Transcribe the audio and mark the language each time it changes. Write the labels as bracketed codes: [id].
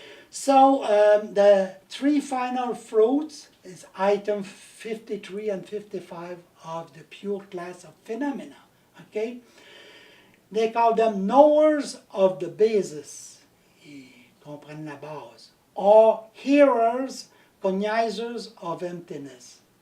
[en] So the three final fruits is item 53 and 55 of the pure class of phenomena. Okay? They call them knowers of the basis. [fr] Ils comprennent la base. [en] Or hearers, cognizers of emptiness.